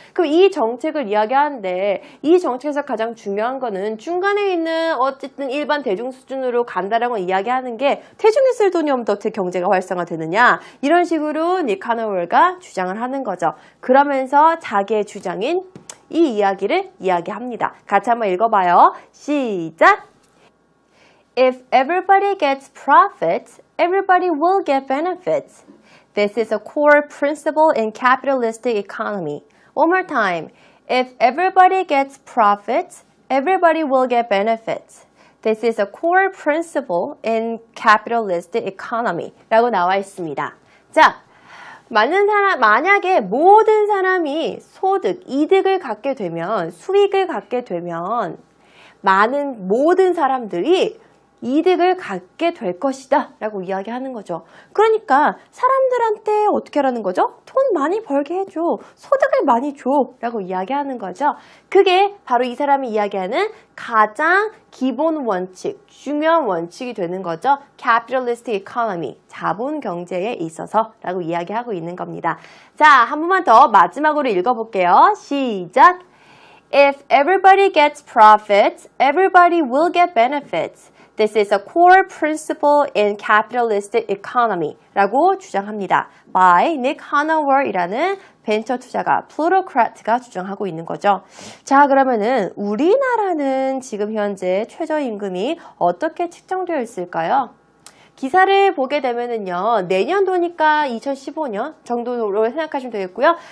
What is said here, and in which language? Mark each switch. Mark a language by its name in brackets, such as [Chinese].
[Korean] 그럼 이 정책을 이야기하는데 이 정책에서 가장 중요한 거는 중간에 있는 어쨌든 일반 대중 수준으로 간다라고 이야기하는 게 대중이 쓸 돈이 없는데 어떻게 경제가 활성화되느냐 이런 식으로 닉 하노웰가 주장을 하는 거죠. 그러면서 자기의 주장인 이 이야기를 이야기합니다. 같이 한번 읽어봐요. 시작! [English] If everybody gets profits, everybody will get benefits. This is a core principle in capitalistic economy. One more time. If everybody gets profits, everybody will get benefits. This is a core principle in capitalistic economy. [Korean] 라고 나와 있습니다. 자, 만약에 모든 사람이 소득, 이득을 갖게 되면, 수익을 갖게 되면, 모든 사람들이 이득을 갖게 될 것이다 라고 이야기하는 거죠. 그러니까 사람들한테 어떻게 하라는 거죠? 돈 많이 벌게 해줘. 소득을 많이 줘 라고 이야기하는 거죠. 그게 바로 이 사람이 이야기하는 가장 기본 원칙, 중요한 원칙이 되는 거죠. Capitalistic economy, 자본 경제에 있어서 라고 이야기하고 있는 겁니다. 자, 한 번만 더 마지막으로 읽어볼게요. 시작! [English] If everybody gets profits, everybody will get benefits. This is a core principle in capitalistic economy 라고 주장합니다. [Korean] by Nick Hanauer이라는 벤처 투자가 플루토크라트가 주장하고 있는 거죠. 자, 그러면은 우리나라는 지금 현재 최저임금이 어떻게 측정되어 있을까요? 기사를 보게 되면은요, 내년도니까 2015년 정도로 생각하시면 되겠고요.